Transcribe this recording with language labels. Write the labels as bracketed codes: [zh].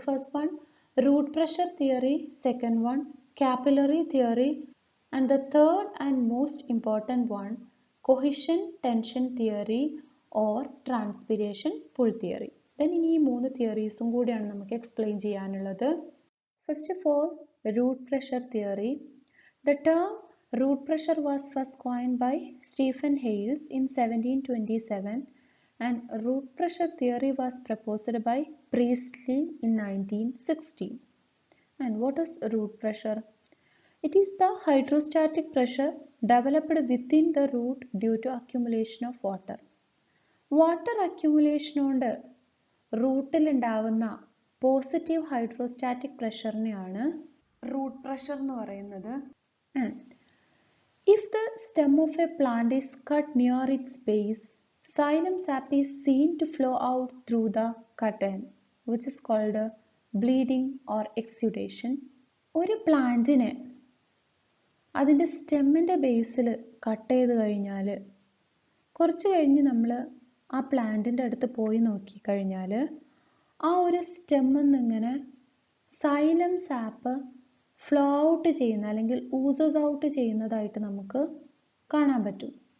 [en] First one root pressure theory, second one capillary theory, and the third and most important one cohesion tension theory or transpiration pull theory. [ml] Then ഇനി ഈ 3 തിയറീസും കൂടിയാണ് നമുക്ക് explain ചെയ്യാനുള്ളത്. [en] First of all root pressure theory. The term root pressure was first coined by Stephen Hales in 1727 and root pressure theory was proposed by Priestley in 1916. And what is root pressure? It is the hydrostatic pressure developed within the root due to accumulation of water. [ml] Water accumulation കൊണ്ട് റൂട്ടിൽ ഉണ്ടാവുന്ന positive hydrostatic പ്രഷറിനെയാണ് root pressure എന്ന് പറയുന്നത്. [en] If the stem of a plant is cut near its base, xylem sap is seen to flow out through the cut end, which is called bleeding or exudation. [ml] ഒരു പ്ലാന്റിനെ അതിൻ്റെ സ്റ്റെമ്മിൻ്റെ ബേസിൽ cut ചെയ്ത് കഴിഞ്ഞാൽ കുറച്ച് കഴിഞ്ഞ് നമ്മൾ ആ പ്ലാന്റിൻ്റെ അടുത്ത് പോയി നോക്കിക്കഴിഞ്ഞാൽ ആ ഒരു സ്റ്റെമ്മിൽ നിന്നിങ്ങനെ സൈലം സാപ്പ് ഫ്ലോ ഔട്ട് ചെയ്യുന്ന അല്ലെങ്കിൽ ഊസസ് ഔട്ട് ചെയ്യുന്നതായിട്ട് നമുക്ക് കാണാൻ പറ്റും.